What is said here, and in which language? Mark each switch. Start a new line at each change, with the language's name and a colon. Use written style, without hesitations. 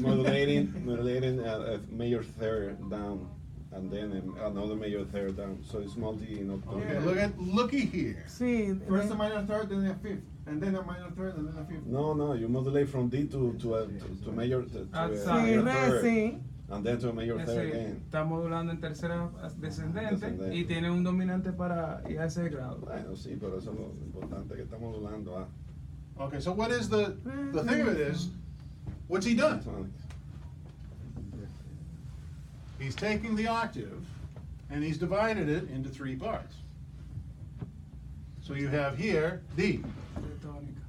English: Modulating a major third down, and then another major third down. So it's multi. Okay, looky here.
Spanish: Sí.
English: First a minor third, then a fifth, and then a minor third, and then a fifth. No, you modulate from D to major to a
Spanish: Sí,
English: major
Spanish: re,
English: third,
Spanish: sí.
English: and then to a major third again.
Spanish: Está modulando en tercera descendente Descendente. y tiene un dominante para ir a ese grado. Bueno, sí, pero eso es lo importante que está modulando.
English: Okay, so what is the thing of it is, what's he done? He's taking the octave and he's divided it into 3 parts. So you have here D,
Spanish: Tónica.